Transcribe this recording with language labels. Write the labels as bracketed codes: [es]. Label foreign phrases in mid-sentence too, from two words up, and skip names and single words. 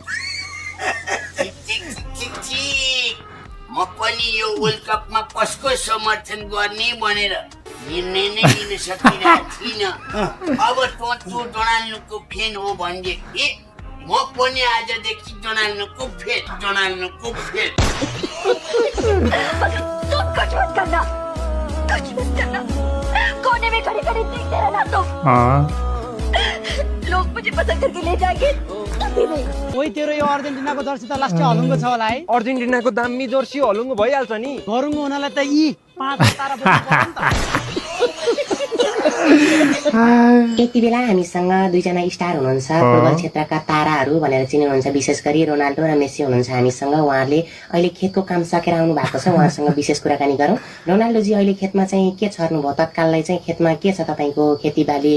[ne] म पनि यो वर्ल्ड कपमा कसको समर्थन गर्ने भनेर निर्णय नै लिन सकिरहेको थिइनँ अब तँ डोनाल्डोको फ्यान हो भनेदेखि म पनि आजदेखि डोनाल्डोको फेन [hi] कुछ मत करना कोने में खड़े खड़े देखते रहना तुम लोग मुझे पसंद करके ले जाएंगे [ne] ओइ तेरो यो अर्जेन्टिनाको जर्सी त लास्टै हलुङ्गो छ होला है अर्जेन्टिनाको दामी जर्सी हलुङ्गो भइहाल्छ नि गरुङ्गो हुनलाई त यी 5 तारा यति बेला हामीसँग दुईजना स्टार हुनुहुन्छ फुटबल क्षेत्रका ताराहरू भनेर चिन्नुहुन्छ विशेष गरी रोनाल्डो र मेसी हुनुहुन्छ हामीसँग उहाँहरूले अहिले खेतको काम सकेर आउनु भएको छ उहाँहरूसँग विशेष कुराकानी गरौँ रोनाल्डोजी अहिले खेतमा चाहिँ के छर्नुभयो तत्काललाई चाहिँ खेतमा के छ तपाईँको खेतीबाली